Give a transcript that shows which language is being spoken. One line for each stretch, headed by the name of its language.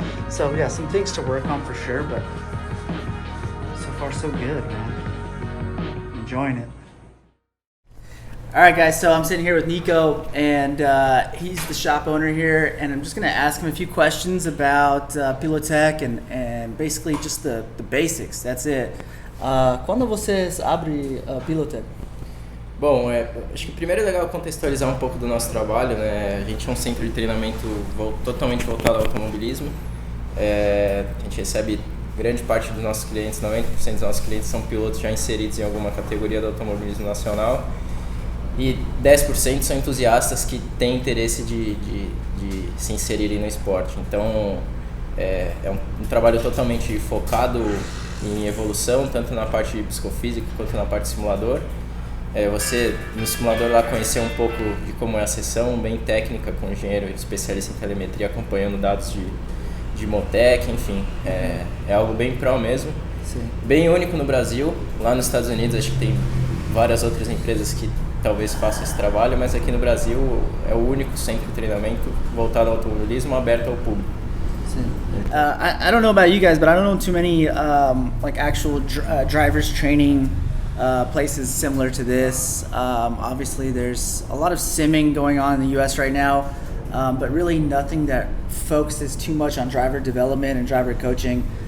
English: So yeah, some things to work on for sure, but so far so good, man. Enjoying it. All right, guys, so I'm sitting here with Nico, and he's the shop owner here, and I'm just going to ask him a few questions about Pilotech and basically just the basics. That's it.
Portuguese: Quando vocês abrem Pilotech? Bom, acho que primeiro é legal contextualizar um pouco do nosso trabalho, né? A gente é um centro de treinamento totalmente voltado ao automobilismo. A gente recebe grande parte dos nossos clientes, 90% dos nossos clientes são pilotos já inseridos em alguma categoria do automobilismo nacional, e 10% são entusiastas que têm interesse de se inserirem no esporte. Então é um trabalho totalmente focado em evolução, tanto na parte psicofísica quanto na parte simulador. Você, no simulador, lá conheceu um pouco de como é a sessão, bem técnica, com um engenheiro especialista em telemetria acompanhando dados de Motec, enfim. É algo bem pro mesmo. Sim. Bem único no Brasil. Lá nos Estados Unidos acho que tem várias outras empresas que talvez façam esse trabalho, mas aqui no Brasil é o único centro de treinamento voltado ao automobilismo aberto ao público.
English: I don't know about you guys, but I don't know too many like actual drivers training places similar to this. Obviously, there's a lot of simming going on in the U.S. right now, but really nothing that focuses too much on driver development and driver coaching.